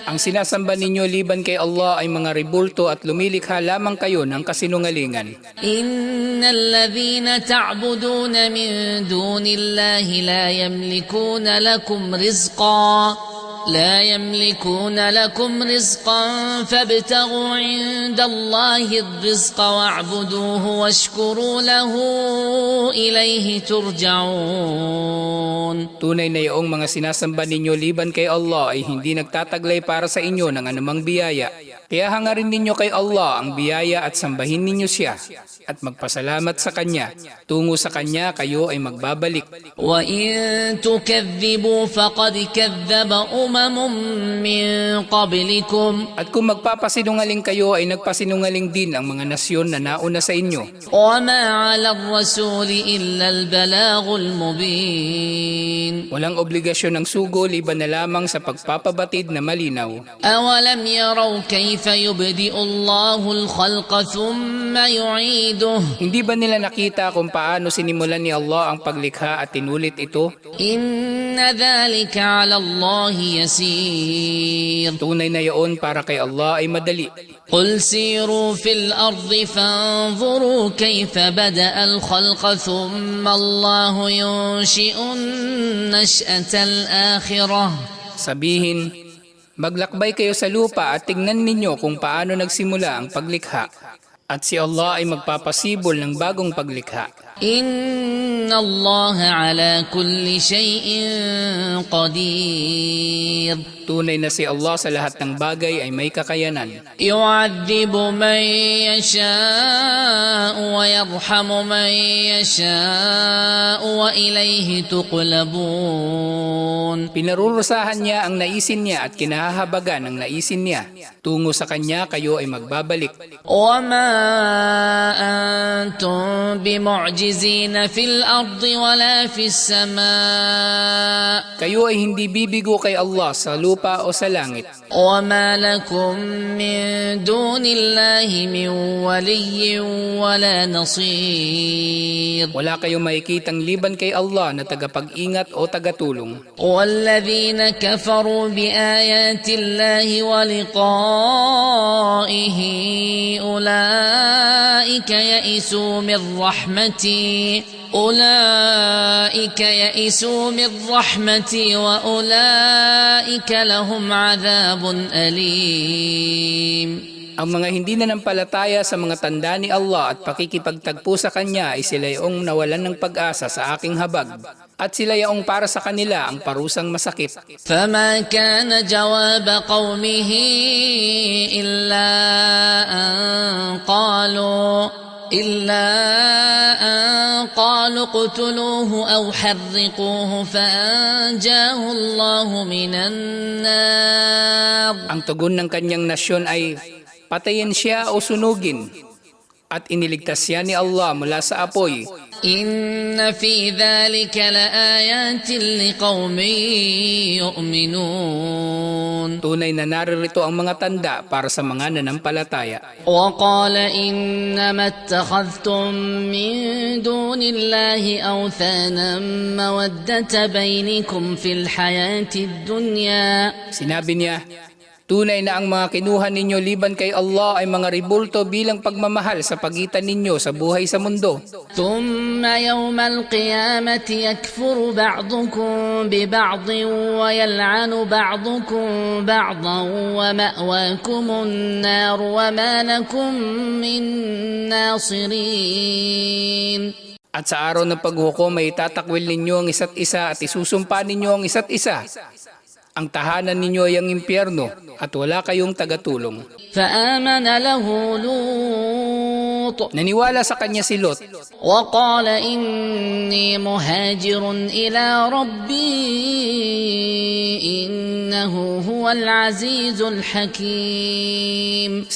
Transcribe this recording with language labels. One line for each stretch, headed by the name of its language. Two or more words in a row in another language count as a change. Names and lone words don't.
Filipino: Ang sinasamba ninyo liban kay Allah ay mga ribulto at lumilikha lamang kayo ng kasinungalingan.
Arabic: إن الذين تعبدون من دون الله لا يملكون لكم رزقا فابتغوا عند الله الرزق واعبدوه واشكروا له إليه ترجعون
Filipino: Tunay na iyong mga sinasamba ninyo liban kay Allah ay hindi nagtataglay para sa inyo ng anumang biyaya. Kaya hangarin ninyo kay Allah ang biyaya at sambahin ninyo siya at magpasalamat sa Kanya. Tungo sa Kanya kayo ay magbabalik.
Arabic: وإن تكذبوا فقد كذب من قبلكم
Filipino: At kung magpapasinungaling kayo ay nagpasinungaling din ang mga nasyon na nauna sa inyo.
Arabic: وما على الرسول إلا البلاغ المبين
Filipino: Walang obligasyon ng sugo liban na lamang sa pagpapabatid na malinaw.
Arabic: أولم يروا كيف يبدئ الله الخلق ثم يعيده
Filipino: Hindi ba nila nakita kung paano sinimulan ni Allah ang paglikha at tinulit ito?
Arabic: إن ذلك على الله يسير
Filipino: Tunay na iyon para kay Allah ay madali.
Arabic: قل سيروا في الأرض فانظروا كيف بدأ الخلق ثم الله ينشئ النشأة الآخرة
Filipino: Sabihin, maglakbay kayo sa lupa at tingnan ninyo kung paano nagsimula ang paglikha. At si Allah ay magpapasibol ng bagong paglikha.
Arabic: إن الله على كل شيء قدير
Filipino: Tunay na si Allah sa lahat ng bagay ay may kakayanan.
Arabic: يعذب من يشاء ويرحم من يشاء وإليه تقلبون
Filipino: Pinarurusahan niya ang naisin niya at kinahahabagan ang naisin niya. Tungo sa Kanya kayo ay magbabalik.
Arabic: وما أنتم بمعجزين في الأرض ولا في السماء
Filipino: Kayo ay hindi bibigo kay Allah sa lupa o sa langit.
Arabic: وما لكم من دون الله من ولي ولا نصير
Filipino: Wala kayong makikitang liban kay Allah na tagapag-ingat o tagatulong.
Arabic: والذين كفروا بآيات الله ولقائه أولئك يئسوا من رحمتي وأولئك لهم عذاب أليم
Filipino: Ang mga hindi nanampalataya sa mga tanda ni Allah at pakikipagtagpo sa Kanya ay sila yung nawalan ng pag-asa sa aking habag. At sila yung para sa kanila ang parusang masakit.
Arabic: فما كان جواب قومه إلا أن إلا أن قالوا اقتلوه أو حرقوه فأنجاه الله من النار.
Filipino: Ang tugon ng kanyang nasyon ay patayin siya o sunugin, at iniligtas siya ni Allah mula sa apoy.
Arabic: إن في ذلك لآيات لقوم يؤمنون.
Filipino: Tunay na naririto ang mga tanda para sa mga nanampalataya.
Arabic: وقال إنما اتخذتم من دون الله أوثانا مودة بينكم في الحياة الدنيا.
Filipino: Sinabi niya, tunay na ang mga kinuha ninyo liban kay Allah ay mga ribulto bilang pagmamahal sa pagitan ninyo sa buhay sa mundo.
Arabic: ثم يوم القيامة يكفر بعضكم ببعض ويلعن بعضكم بعضا ومأواكم النار وما لكم من ناصرين.
Filipino: At sa araw ng paghukom ay tatakwil ninyo ang isa't isa at isusumpa ninyo ang isa't isa. Ang tahanan ninyo ay ang impyerno at wala kayong tagatulong.
Arabic: فآمن له لوط
Filipino: Naniwala sa kanya si Lot.
Arabic: وقال إني مهاجر إلى ربي إنه هو العزيز الحكيم.